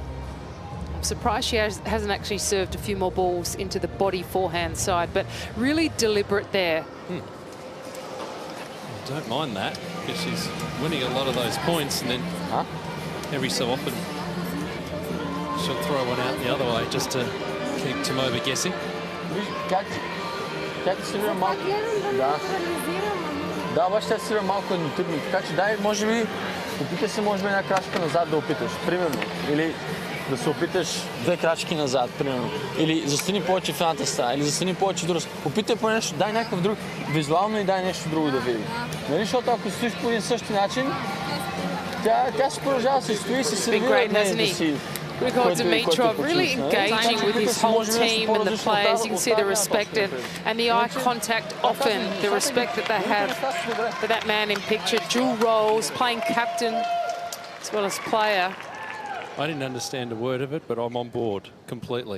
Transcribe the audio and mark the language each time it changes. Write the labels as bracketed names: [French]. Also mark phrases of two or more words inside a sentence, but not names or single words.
[English] I'm surprised she hasn't actually served a few more balls into the body forehand side, but really deliberate there. Don't mind that, because she's winning a lot of those points, and then every so often she'll throw one out the other way just to keep Tomova guessing. [Bulgarian] Тя ти сервира малко. Да, обаче тя сервира малко еднотипно. Така че дай, може би, опитай се, може би, една крачка назад да опиташ, примерно. Или да се опиташ 2 крачки назад, примерно. Или застани повече в едната страна, или застани повече в друга. Опитай по нещо, дай някакъв друг, визуално и дай нещо друго да види. Нали, защото ако стоиш по един същи начин, тя се продължава да се стои и се сервира от нея да си. [English] Grigor Dimitrov really engaging with his whole team and the players. You can see the respect and the eye contact often, the respect that they have for that man in picture. Dual roles, playing captain as well as player. I didn't understand a word of it, but I'm on board completely.